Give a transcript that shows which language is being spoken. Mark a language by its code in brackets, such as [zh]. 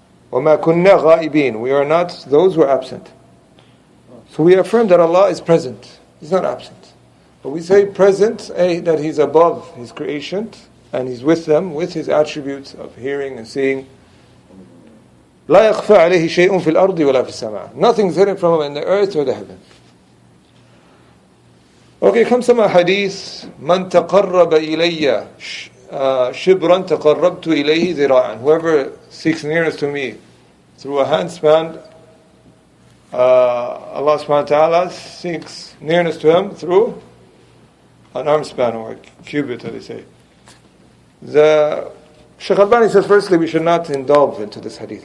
[ar] وَمَا كُنَّا غَائِبِينَ. [en] We are not those who are absent. So we affirm that Allah is present. He's not absent. But we say present, that He's above His creation, and He's with them, with His attributes of hearing and seeing. [ar] لا يخفى عليه شيء في الأرض ولا في السماء. [en] Nothing's hidden from Him in the earth or the heaven. Okay, comes some hadith. [ar] من تقرب إلي شبرا تقربت إليه ذراعا. [en] Whoever seeks nearness to me through a handspan, Allah subhanahu wa ta'ala seeks nearness to him through an arm span or a cubit, as they say. The Shaykh Al-Albani says, firstly, we should not indulge into this hadith.